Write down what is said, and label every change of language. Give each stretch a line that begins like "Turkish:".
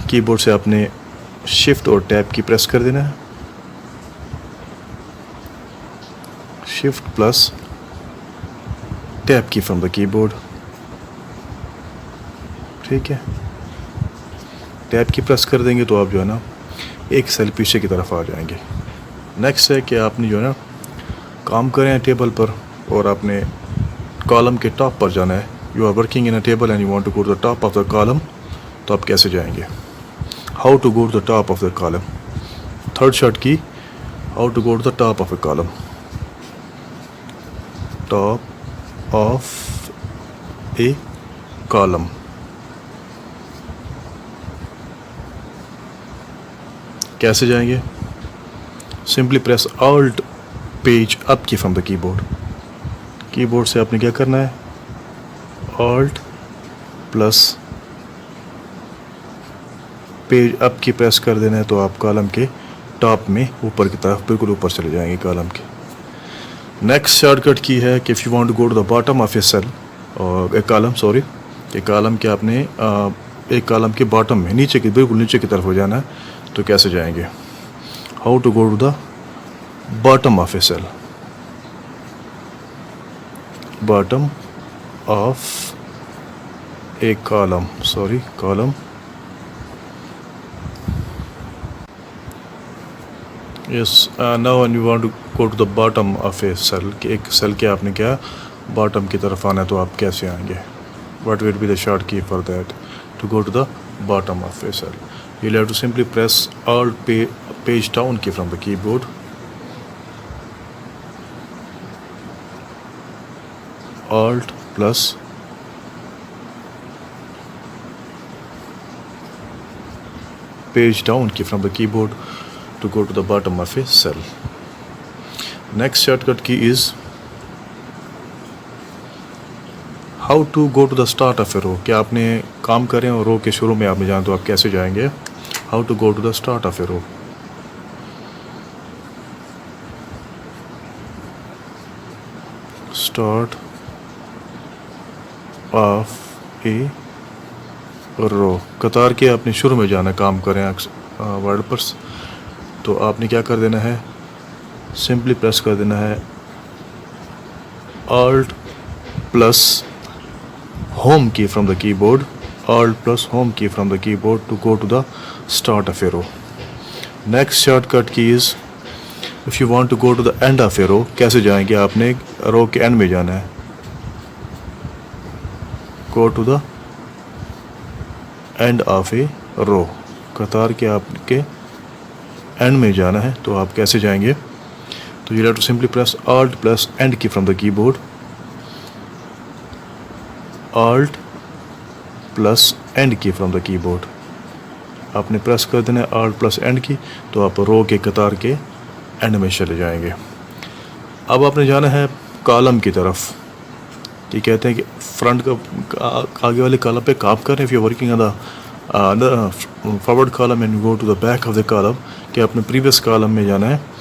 Urdu: کی بورڈ سے آپ نے شفٹ اور ٹیب کی پریس کر دینا ہے،
English: Shift plus tab key from the keyboard.
Urdu: ٹھیک ہے، ٹیب کی پریس کر دیں گے تو آپ جو ہے نا ایک سیل پیچھے کی طرف آ جائیں گے. نیکسٹ ہے کہ آپ نے جو ہے نا کام کریں ٹیبل پر، اور آپ نے کالم کے ٹاپ پر جانا ہے.
English: you are working in a table and you want to go to the top of the column,
Urdu: تو آپ کیسے جائیں گے؟
English: How to go to the top of the column. Third short key how to go to the top of a column. Top of a column.
Urdu: کیسے جائیں گے؟
English: Simply press alt page up key from the keyboard.
Urdu: کی board سے آپ نے کیا کرنا ہے؟ آلٹ پلس پیج اپ کی پریس کر دینا ہے، تو آپ کالم کے ٹاپ میں اوپر کی طرف بالکل اوپر چلے جائیں گے کالم کے. نیکسٹ شارٹ کٹ کی ہے کہ
English: if you want to go to the bottom of a cell,
Urdu: اور ایک کالم، سوری، کہ کالم کے آپ نے ایک کالم کے باٹم میں نیچے کی، بالکل نیچے کی طرف ہو جانا ہے، تو کیسے جائیں گے؟ How to go to the bottom of a cell.
English: Bottom of a column, sorry, column. Yes, now when you want to go to the bottom of a cell,
Urdu: کہ ایک سیل کے آپ نے کیا باٹم کی طرف آنا ہے، تو آپ کیسے آئیں گے؟
English: What will be the short key for that to go to the bottom of a cell? You have to simply press alt page down key from the keyboard. Alt plus page down key from the keyboard to go to the bottom of a cell. Next shortcut key is how to go to the start of a row,
Urdu: کہ آپ نے کام کریں اور رو کے شروع میں آپ نے جائیں، تو آپ کیسے جائیں گے؟
English: How to go to the start of a row.
Urdu: Start of اے رو، قطار کے آپ نے شروع میں جانا ہے، کام کریں ورڈ پر، تو آپ نے کیا کر دینا ہے؟ سمپلی پریس کر دینا ہے
English: Alt plus home key from the keyboard. Alt plus home key from the keyboard to go to the start of a row. Next shortcut key is if you want to go to the end of a row,
Urdu: کیسے جائیں گے؟ آپ نے رو کے اینڈ میں جانا ہے.
English: go to the end of a row,
Urdu: قطار کے آپ کے اینڈ میں جانا ہے، تو آپ کیسے جائیں گے؟
English: تو you have to simply press Alt plus End key from the keyboard. Alt plus End key from the keyboard.
Urdu: آپ نے پریس کر دینا ہے Alt plus End کی, تو آپ رو کے قطار کے اینڈ میں چلے جائیں گے. اب آپ نے جانا ہے کالم کی طرف. یہ کہتے ہیں کہ فرنٹ کا آگے والے کالم پہ کام کریں.
English: if you working on the forward column and go to the back of the column,
Urdu: کہ اپنے پریویس کالم میں جانا ہے.